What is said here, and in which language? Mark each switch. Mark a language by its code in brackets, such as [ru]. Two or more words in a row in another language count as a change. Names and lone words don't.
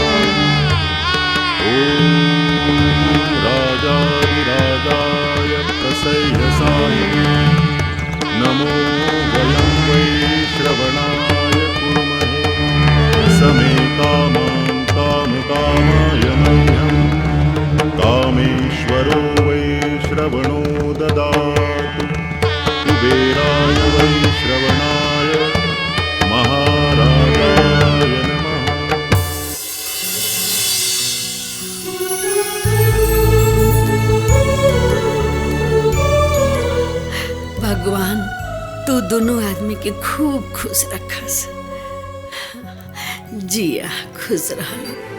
[sa] ॐ राजाधिराजाय प्रसह्यसाय नमो वयं वै श्रवणाय कुर्महे समे कामां कामकामाय मह्यं कामेश्वरो वै श्रवणो ददातु कुबेराय वै श्रवणाय महाराजाय नमः। [bho] भगवान तू दोनों आदमी के खूब खुश रखस, जिया खुश रहलो।